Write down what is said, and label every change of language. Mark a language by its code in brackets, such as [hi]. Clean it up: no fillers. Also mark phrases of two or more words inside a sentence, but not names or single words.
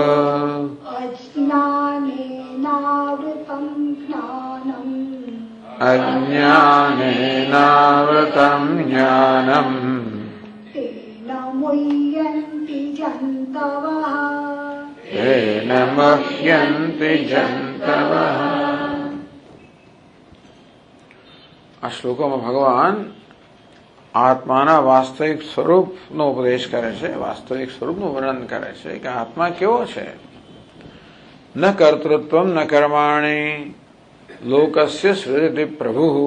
[sa] अज्ञानेनावृतं ज्ञानम् अज्ञानेनावृतं ज्ञानम् तेन मुह्यन्ति जन्तवः येन मुह्यन्ति जन्तवः। [gu] આ શ્લોકોમાં ભગવાન આત્માના વાસ્તવિક સ્વરૂપનો ઉપદેશ કરે છે, વાસ્તવિક સ્વરૂપનું વર્ણન કરે છે કે આત્મા કેવો છે. [sa] ન કર્તૃત્વમ ન કર્માણિ લોકસ્ય સૃજતિ પ્રભુ.